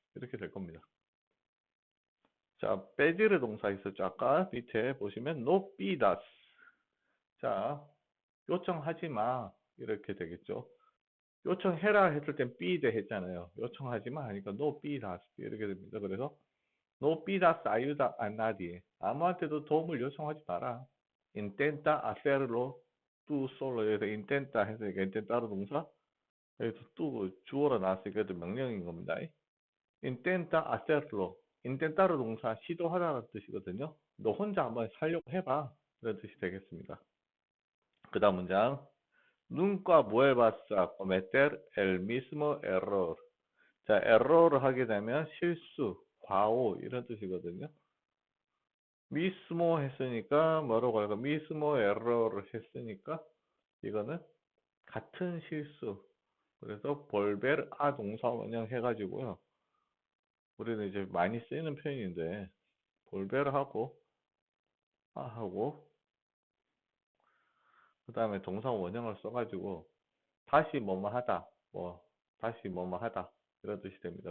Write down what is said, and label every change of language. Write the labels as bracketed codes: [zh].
[ko] 이렇게 될 겁니다. 자, 빼지르 동사 있었죠. 아까 밑에 보시면 [es] no pidas. [ko] 자, 요청하지 마. 이렇게 되겠죠. 요청해라 했을 땐 pide 했잖아요. 요청하지 마 하니까 [es] no pidas. [ko] 이렇게 됩니다. 그래서 [es] no pidas ayuda a nadie. [ko] 아무한테도 도움을 요청하지 마라. [es] intenta hacerlo tú solo. [ko] 여기서 intenta 했으니까 intenta로 동사. 여기서 또 주어로 나왔으니까 명령인 겁니다. [es] intenta hacerlo. [ko] intenta로 동사 시도하라는 뜻이거든요. 너 혼자 한번 살려고 해봐. 이런 뜻이 되겠습니다. 그 다음 문장. [es] Nunca vuelvas a cometer el mismo error. [ko] 자, error를 하게 되면 실수, 과오 이런 뜻이거든요. mismo 했으니까 뭐라고 할까? [es] mismo error [ko] 를 했으니까 이거는 같은 실수. 그래서 volver a 동사 원형 해가지고요. 우리는 이제 많이 쓰이는 표현인데 볼베를 하고 하고 그 다음에 동사 원형을 써가지고 다시 뭐뭐 하다 다시 뭐뭐 하다 이런 뜻이 됩니다.